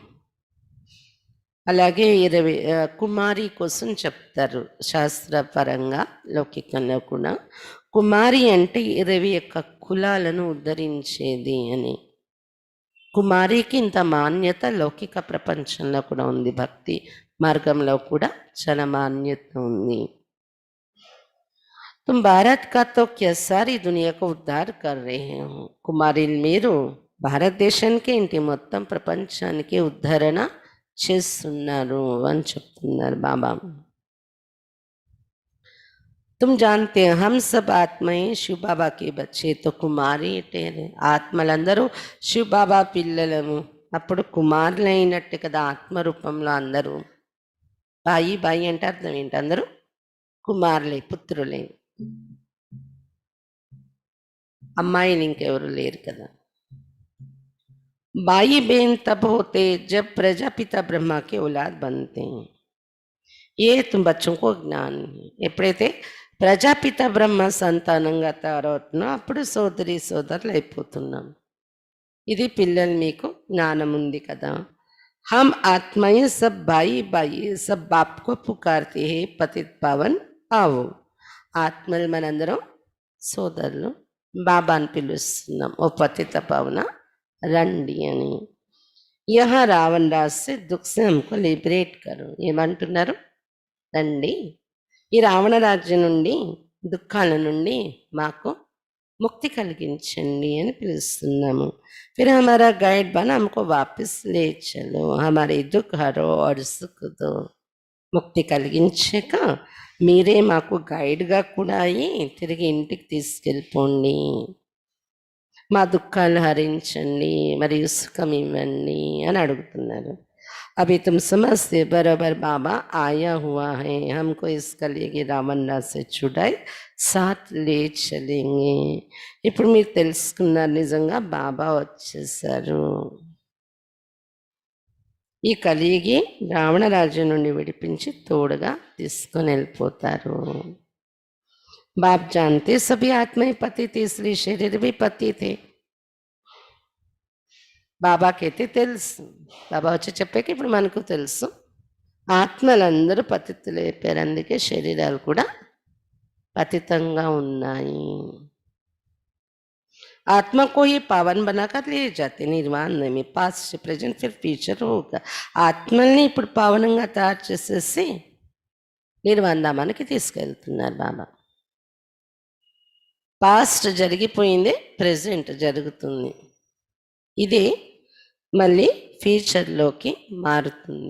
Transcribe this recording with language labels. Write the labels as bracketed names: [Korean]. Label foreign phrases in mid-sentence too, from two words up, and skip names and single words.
[Telugu] అలాగే 20 కుమారి కోసం చెప్తారు శాస్త్రపరంగా, లౌకికంలో కూడా. కుమారి అంటే 21 కులాలను ఉద్ధరించేది అని. కుమారికి ఇంత మాన్యత లౌకిక ప్రపంచంలో కూడా ఉంది. భక్తి మార్గంలో కూడా చాలా మాన్యత ఉంది. [Hindi] तुम भारत का तो क्या सारी दुनिया को उद्धार कर रहे हो. [Telugu] కుమారిల్ మీరు భారతదేశానికి ఏంటి మొత్తం ప్రపంచానికి ఉద్ధరణ చేస్తున్నారు అని చెప్తున్నారు బాబా. [Hindi] तुम जानते हैं हम सब आत्माएं शिव बाबा के बच्चे तो कुमारी ठहरे. [Telugu] ఆత్మలందరూ శివ బాబా పిల్లలము, అప్పుడు కుమారులు అయినట్టు కదా ఆత్మ రూపంలో అందరూ. [Hindi] भाई भाई [Telugu] అంటే అర్థం ఏంటి? అందరూ కుమారులే, పుత్రులే. అమ్మాయిలు ఇంకెవరు లేరు కదా. [Hindi] बाई बहन तब होते जब प्रजापिता ब्रह्मा के औलाद बनते हैं. ये तुम बच्चों को ज्ञान है. [Telugu] ఎప్పుడైతే ప్రజాపిత బ్రహ్మ సంతానంగా తయారవుతున్నా అప్పుడు సోదరి సోదరులు అయిపోతున్నాం. ఇది పిల్లలు మీకు జ్ఞానం ఉంది కదా. [Hindi] हम आत्माएं सब भाई भाई सब बाप को पुकारते हैं पतित पावन आओ. [Telugu] ఆత్మలు మనందరం సోదరులు, బాబాని పిలుస్తున్నాం, ఓ పతిత పావన రండి అని. [Hindi] यह रावण राज से दुःख से हमको लिबरेट करो. [Telugu] ఏమంటున్నారు? రండి, ఈ రావణ రాజ్యం నుండి, దుఃఖాల నుండి మాకు ముక్తి కలిగించండి అని పిలుస్తున్నాము. [Hindi] फिर हमारा गाइड बना हमको वापस ले चलो, हमारे दुख हरो और सुख दो. [Telugu] ముక్తి కలిగించాక మీరే మాకు గైడ్గా కూడా అయ్యి తిరిగి ఇంటికి తీసుకెళ్ళిపోండి, మా దుఃఖాలు హరించండి, మరియు సుఖం ఇవ్వండి అని అడుగుతున్నారు. [Hindi] अभी तुम समझते बराबर बाबा आया हुआ है, हमको इस कलयुग की रावण राज से छुड़ाई साथ ले चलेंगे. [Telugu] ఇప్పుడు మీరు తెలుసుకున్నారు, నిజంగా బాబా వచ్చేసారు. ఈ కలియుగి రావణ రాజ్యం నుండి విడిపించి తోడుగా తీసుకొని వెళ్ళిపోతారు. [Hindi] बाप जानते सभी आत्माएं पति थे, इसलिए शरीर भी पति थे. [Telugu] బాబాకైతే తెలుసు, బాబా వచ్చి చెప్పాక ఇప్పుడు మనకు తెలుసు ఆత్మలందరూ పతితులు అయిపోయారు, అందుకే శరీరాలు కూడా పతితంగా ఉన్నాయి. [Hindi] आत्मा को ही पावन बनाकर ले जाते निर्वाण में, [English] past present [Hindi] फिर फ्यूचर होगा. [Telugu] ఆత్మల్ని ఇప్పుడు పావనంగా తయారు చేసేసి నిర్వాణ ధామానికి తీసుకెళ్తున్నారు బాబా. పాస్ట్ జరిగిపోయింది, ప్రెజెంట్ జరుగుతుంది, ఇదే మళ్ళీ ఫ్యూచర్లోకి మారుతుంది.